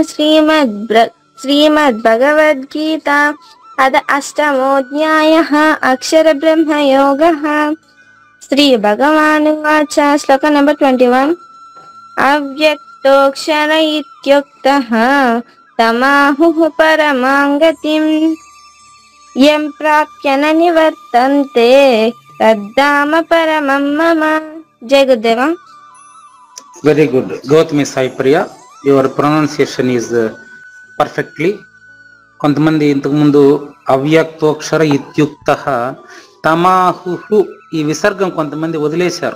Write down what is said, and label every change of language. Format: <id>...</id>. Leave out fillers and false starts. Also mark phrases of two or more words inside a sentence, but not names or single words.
<sa>శ్రీమద్భగవద్గీత అథ అష్టమోऽధ్యాయః అక్షర బ్రహ్మయోగః. శ్రీ భగవానువాచ.</sa> <te>శ్లోక నంబర్ 21.</te> <sa>అవ్యక్తోక్షర ఇత్యుక్తః తమాహుః పరమాం గతిం యం ప్రాప్య న నివర్తంతే తద్ధామ పరమం మమ. జయ గురుదేవ.</sa> <en>very good Gautami Saipriya, your pronunciation is perfectly.</en> <te>కొంతమంది ఇంతకుముందు</te> <sa>అవ్యక్తోక్షర ఇత్యుక్తః తమాహుః</sa> <te>ఈ విసర్గం కొంతమంది వదిలేశారు.</te>